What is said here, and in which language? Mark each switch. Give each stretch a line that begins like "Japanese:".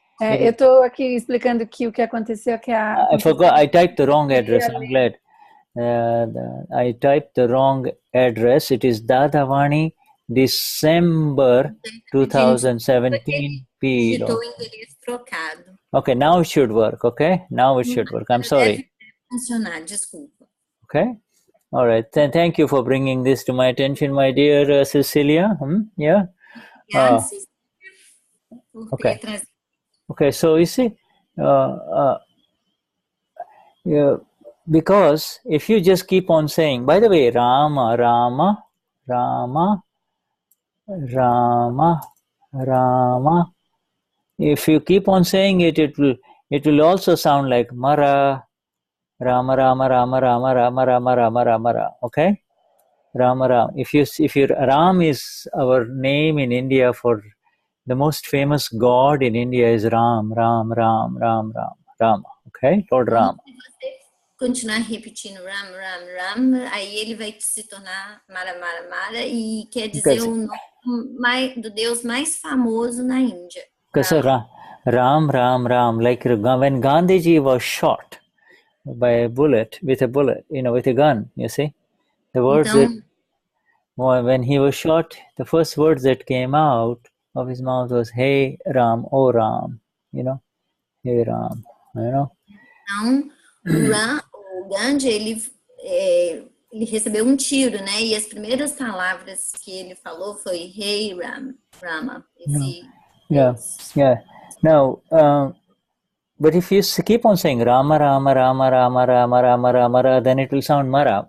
Portuguese: Eu estou aqui explicando aqui o que aconteceu.
English: I forgot. I typed the wrong address. I'm glad. I typed the wrong address. It is Dadavani, December 2017.
Portuguese: Digitou o endereço trocado.
English: Okay, now it should work. Okay, now it should work. I'm sorry.
Portuguese: Deve funcionar, desculpa.
English: Okay. All right. Thank you for bringing this to my attention, my dear Cecilia. Yeah. Okay. Okay. So you see, yeah, because if you just keep on saying, by the way, Rama, Rama, Rama, Rama, Rama. If you keep on saying it, it will also sound like Mara, Rama, Rama, Rama, Rama, Rama, Rama, Rama, Rama, Rama. Okay, Rama, Rama. If your Ram is our name in India for the most famous god in India is Ram, Ram, Ram, Ram, Ram, Rama. Okay, Lord Ram.
Portuguese: Se você continuar repetindo Ram, Ram, Ram, aí ele vai se tornar Mara, Mara, Mara, e quer dizer o nome do Deus mais famoso na Índia.
English: Because Ram, Ram, Ram, like when Gandhiji was shot by a bullet, with a gun, you see, the words when he was shot, the first words that came out of his mouth was, "Hey Ram, oh Ram," "Hey Ram,"
Portuguese: Então, o Gandhi, ele recebeu um tiro, né? E as primeiras palavras que ele falou foi, "Hey Ram, Rama."
English: Yeah. Now, but if you keep on saying Rama, Rama, Rama, Rama, Rama, Rama, Rama, Rama, then it will sound Mara.